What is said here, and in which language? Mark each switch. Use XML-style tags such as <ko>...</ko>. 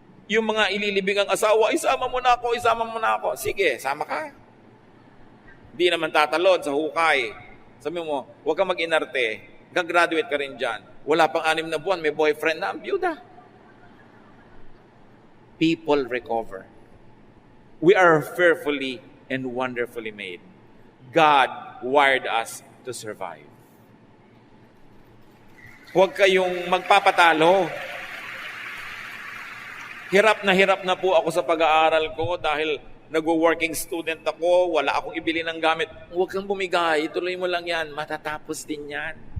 <tl>Yung mga ililibing ang asawa, isama mo na ako, isama mo na ako. Sige, sama ka. Di naman tatalon sa hukay. Sabi mo, huwag kang mag-inarte. Gagraduate ka rin dyan. Wala pang 6 na buwan, may boyfriend na, ang byuda.</tl> <en>People recover. We are fearfully and wonderfully made. God wired us to survive.</en> <tl>Huwag kayong magpapatalo. Hirap na po ako sa pag-aaral ko dahil nag-working student ako, wala akong ibili ng gamit. Huwag kang bumigay, ituloy mo lang yan, matatapos din yan.</tl>